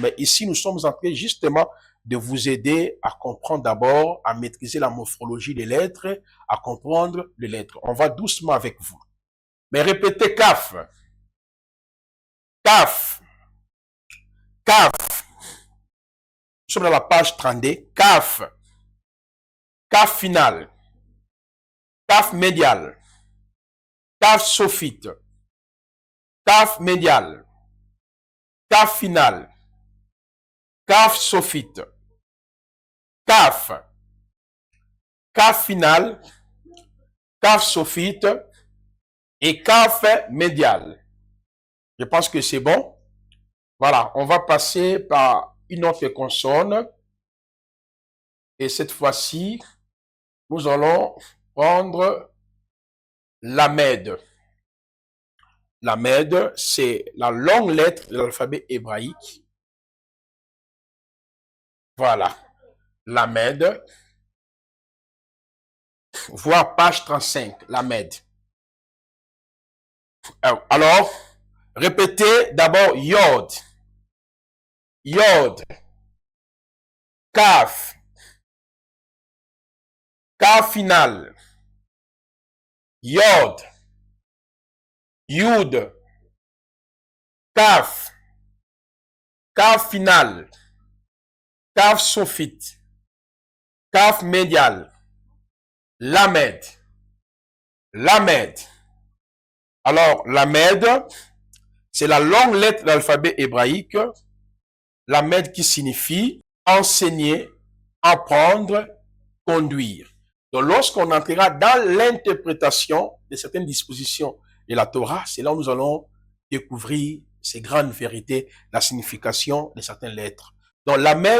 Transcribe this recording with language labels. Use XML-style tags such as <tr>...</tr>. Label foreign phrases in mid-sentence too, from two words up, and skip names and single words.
<fr>Mais ici, nous sommes en train justement de vous aider à comprendre d'abord, à maîtriser la morphologie des lettres, à comprendre les lettres. On va doucement avec vous. Mais répétez Kaf. Kaf. Kaf. Nous sommes dans la page 32. Kaf. Kaf final. Kaf médial. Kaf sophite. Kaf médial. Kaf final. Kaf sophite. Kaf. Kaf final. Kaf sophite. Et Kaf médial. Je pense que c'est bon. Voilà, on va passer par une autre consonne. Et cette fois-ci, nous allons prendre Lamed. Lamed, c'est la longue lettre de l'alphabet hébraïque. Voilà, Lamed. Voir page 35, Lamed. Alors, répétez d'abord Yod. Yod. Kaf. Kaf final. Yod. Yud. Kaf. Kaf final. Kaf sophite. Kaf médial. Lamed. Lamed. Alors, Lamed, c'est la longue lettre de l'alphabet hébraïque. Lamed qui signifie enseigner, apprendre, conduire. Donc, lorsqu'on entrera dans l'interprétation de certaines dispositions de la Torah, c'est là où nous allons découvrir ces grandes vérités, la signification de certaines lettres.</fr>